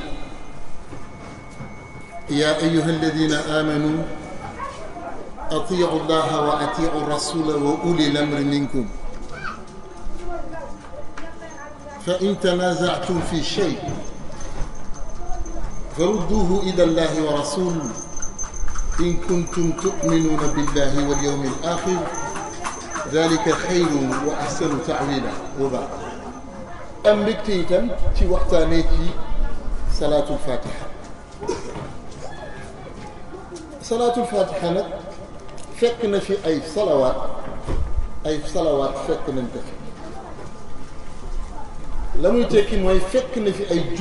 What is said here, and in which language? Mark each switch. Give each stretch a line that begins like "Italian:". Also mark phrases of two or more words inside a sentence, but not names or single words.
Arabic: يا أيها الذين آمنوا أطيعوا الله وأطيعوا الرسول وأولي الأمر منكم فإن تنازعتم في شيء فردوه إلى الله ورسوله إن كنتم تؤمنون بالله واليوم الآخر ذلك خير وأحسن تعويلا وبعد
Wolof: am mbégte itam ci waxtaanee ci salaatul fatiha salaatul fatiha nag fekk na fi ay salawaat fekk nañ ko fi la muy tekki mooy fekk na fi